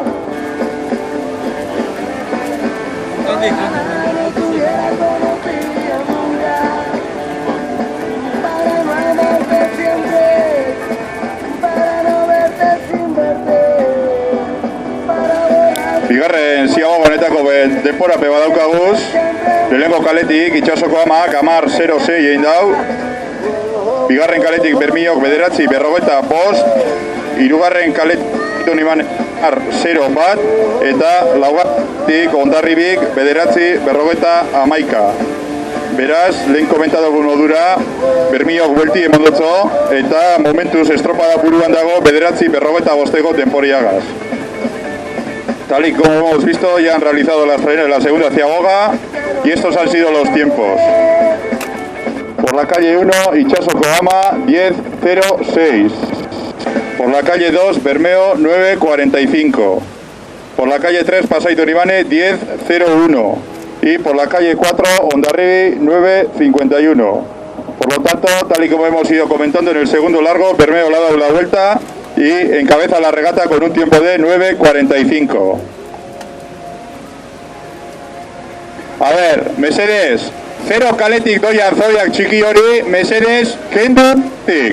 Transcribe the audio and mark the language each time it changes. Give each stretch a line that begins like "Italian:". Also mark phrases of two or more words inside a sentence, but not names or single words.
Spanish: Ojalá no tuviera conocido nunca. Para no amarte siempre, para no verte sin verte, para volar
Basque: Bigarren Ziaboga honetako denporape badaukaguz, lehenengo kaletik Itxaso Kohama 10-06 egin dau, bigarren kaletik Bermiok 9:45, hirugarren kaletik Uniman 0-1, eta laugarretik Hondarribik 9:51. Beraz, lehen komentatu modura, Bermiok buelti emondotzo, eta momentuz estropada buruan dago 9:55 denporiagaz.
Spanish: Tal y como hemos visto, ya han realizado las faenas de la segunda Ciaboga y estos han sido los tiempos. Por la calle 1, Itxaso Kohama 10:06. Por la calle 2, Bermeo 9:45. Por la calle 3, Pasaito Nibane 10:01. Y por la calle 4, Hondarribi 9:51. Por lo tanto, tal y como hemos ido comentando en el segundo largo, Bermeo le ha dado la vuelta y encabeza la regata con un tiempo de 9:45. A ver,
Basque: mesedez, 0 kaletik doian zoiak txiki hori, mesedez, kendutik.